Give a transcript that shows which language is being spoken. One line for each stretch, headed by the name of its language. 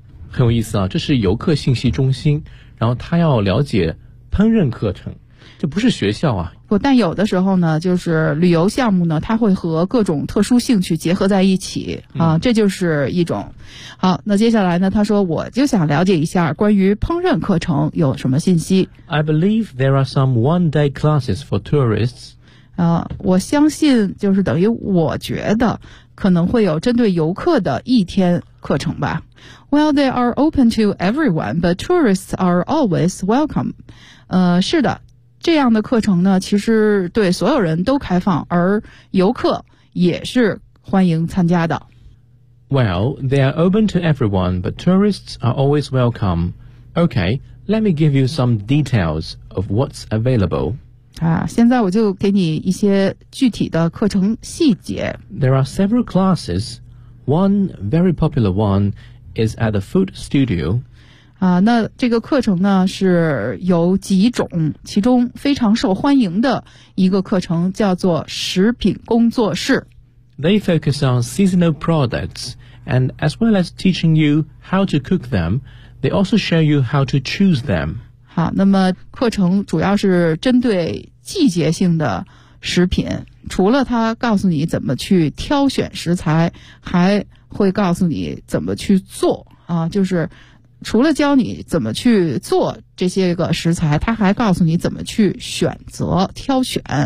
Chinese: 很有意思啊，这是游客信息中心，然后他要了解烹饪课程。这不是学校啊。不，但有的时候呢，就是旅游项目呢，它会和各种特殊兴趣结合在一起啊，这就是一种。好，那接下来呢，他说我就想了解一下关于烹饪课程有什么信息。
English: I believe there are some one day classes for tourists.
Chinese: 啊，我相信就是等于我觉得可能会有针对游客的一天课程吧。
English: Well, they are open to everyone, but tourists are always welcome.
Chinese: 是的。这样的课程呢其实对所有人都开放，而游客也是欢迎参加的。
English: Well, they are open to everyone, but tourists are always welcome. Okay, let me give you some details of what's available.
Chinese: 啊，现在我就给你一些具体的课程细节。
English: There are several classes. One very popular one is at the food studio.
Chinese: 啊，那这个课程呢是有几种，其中非常受欢迎的一个课程叫做食品工作室。
English: They focus on seasonal products, and as well as teaching you how to cook them, they also show you how to choose them.
Chinese: 好，那么课程主要是针对季节性的食品，除了它告诉你怎么去挑选食材，还会告诉你怎么去做啊，就是。除了教你怎么去做这些个食材，他还告诉你怎么去选择挑选。